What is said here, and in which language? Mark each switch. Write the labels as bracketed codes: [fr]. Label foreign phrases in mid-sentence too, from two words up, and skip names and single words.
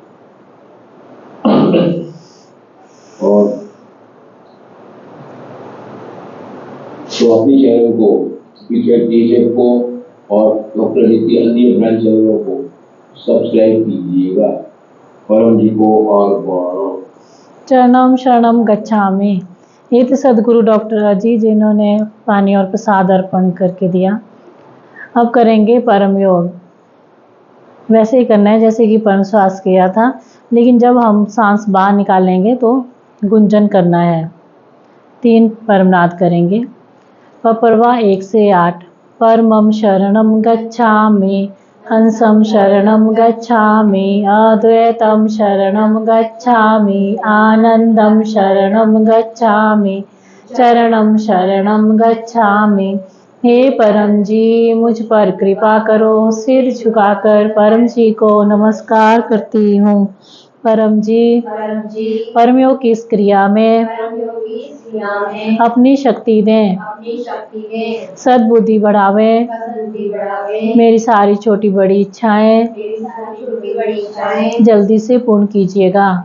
[hi] और तो अपनी चैनल को, फीचर टीचर को और डॉक्टर जी की अन्य ब्रांच चैनलों को सब्सक्राइब कीजिएगा। परम जी को और [pi] चरणम शरणम गच्छामि। [hi] ये तो सदगुरु डॉक्टर अजी जिन्होंने पानी और प्रसाद अर्पण करके दिया। अब करेंगे परम योग। वैसे ही करना है जैसे कि परम श्वास किया था, लेकिन जब हम सांस बाहर निकालेंगे तो गुंजन करना है। 3 परमनाद करेंगे। पपरवा 1 से 8। [pi] परमं शरणं गच्छामि, हंसं शरणं गच्छामि, अद्वैतं शरणं गच्छामि, आनंदं शरणं गच्छामि, चरणं शरणं गच्छामि। [hi] हे परम जी मुझ पर कृपा करो। सिर झुकाकर परम जी को नमस्कार करती हूँ। परम जी परमयोग की इस क्रिया में अपनी शक्ति दें, सद्बुद्धि बढ़ावे, मेरी सारी छोटी बड़ी इच्छाएं जल्दी से पूर्ण कीजिएगा।